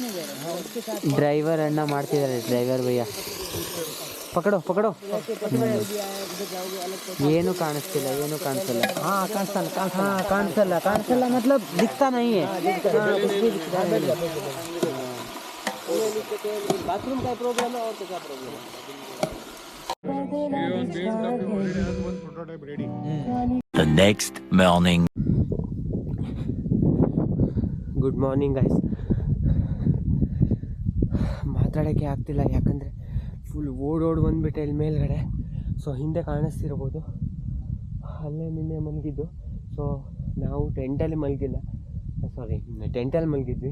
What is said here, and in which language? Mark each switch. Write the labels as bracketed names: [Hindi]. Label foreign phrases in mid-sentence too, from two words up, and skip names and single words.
[Kannada] ಡ್ರೈವರ್ ಅಣ್ಣ ಮಾಡ್ತಿದ್ದಾರೆ, ಡ್ರೈವರ್ ಭಯ್ಯ. ಪಕಡೋ ಏನು ಕಾಣಿಸ್ತಿಲ್ಲ. [Hindi] ಕಾಣಿಸಲ್ಲ मतलब दिखता नहीं है. ಬಾತ್ರೂಮ್ का प्रॉब्लम है और तो क्या प्रॉब्लम है? [English] The next morning. good morning guys. [Kannada] ಮಾತಾಡೋಕ್ಕೆ ಆಗ್ತಿಲ್ಲ, ಯಾಕಂದರೆ ಫುಲ್ ಓಡೋಡು ಬಂದುಬಿಟ್ಟೆ ಇಲ್ಲಿ ಮೇಲ್ಗಡೆ. ಸೊ ಹಿಂದೆ ಕಾಣಿಸ್ತಿರ್ಬೋದು, ಅಲ್ಲೇ ನಿನ್ನೆ ಮಲಗಿದ್ದು. ಸೊ ನಾವು ಟೆಂಟಲ್ಲಿ ಮಲಗಿದ್ವಿ.